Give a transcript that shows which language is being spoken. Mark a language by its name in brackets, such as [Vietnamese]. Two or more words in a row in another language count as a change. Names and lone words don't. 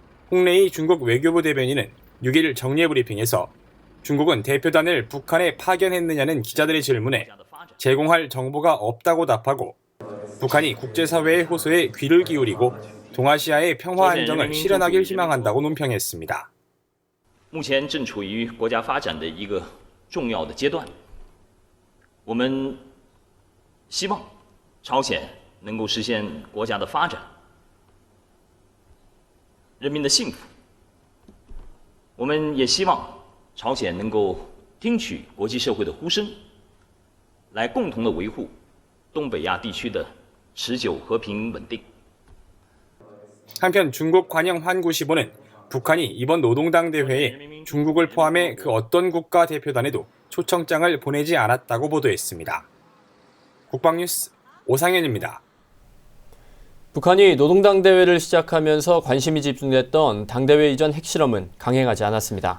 [Korean] 홍레이 중국 외교부 대변인은 6일 정례 브리핑에서 중국은 대표단을 북한에 파견했느냐는 기자들의 질문에 제공할 정보가 없다고 답하고 북한이 국제사회의 호소에 귀를 기울이고 동아시아의 평화 안정을 실현하길 희망한다고 논평했습니다. [Chinese] 目前正处于国家发展的一个重要的阶段，我们希望朝鲜能够实现国家的发展，人民的幸福。我们也希望朝鲜能够听取国际社会的呼声，来共同的维护东北亚地区的持久和平稳定。 [Korean] 한편 중국 관영 환구시보는 북한이 이번 노동당 대회에 중국을 포함해 그 어떤 국가 대표단에도 초청장을 보내지 않았다고 보도했습니다. 국방뉴스 오상현입니다. 북한이 노동당 대회를 시작하면서 관심이 집중됐던 당대회 이전 핵실험은 강행하지 않았습니다.